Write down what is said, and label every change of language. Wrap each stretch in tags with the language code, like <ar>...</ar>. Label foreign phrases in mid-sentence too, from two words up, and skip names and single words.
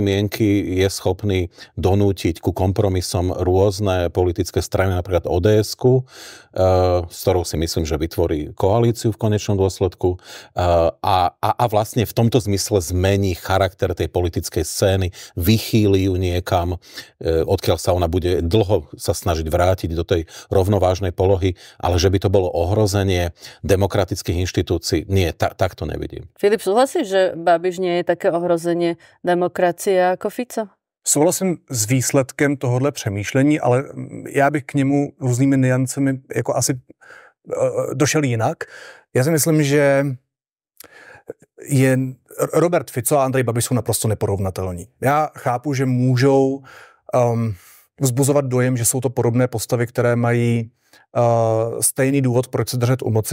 <sk>mienky je schopný donútiť ku kompromisom rôzne politické strany, napríklad ODS-ku, s ktorou si myslím, že vytvorí koalíciu v konečnom dôsledku a vlastne v tomto zmysle zmení charakter tej politickej scény, vychýli ju niekam, odkiaľ sa ona bude dlho sa snažiť vrátiť do tej rovnovážnej polohy, ale že by to bolo ohrozenie demokratických inštitúcií, nie, tak to nevidím. Filip, súhlasíš, že Babiš nie je také ohrozenie demokracie ako Fico?</sk> <cs>Souhlasím s výsledkem tohohle přemýšlení, ale já bych k němu různými niancemi jako asi došel jinak. Já si myslím, že Robert Fico a Andrej Babiš jsou naprosto neporovnatelní. Já chápu, že můžou vzbuzovat dojem, že jsou to podobné postavy, které mají stejný důvod, proč se držet u moci.</cs>